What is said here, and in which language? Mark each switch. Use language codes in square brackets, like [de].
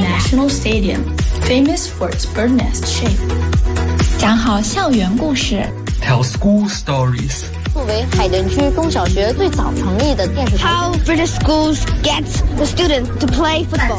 [en] The National Stadium, famous for its bird nest shape. [zh] 讲好校园故事. [en] Tell school stories. [zh] 作为海淀区中小学最早成立的电视台. [en] How British schools get the students to play football.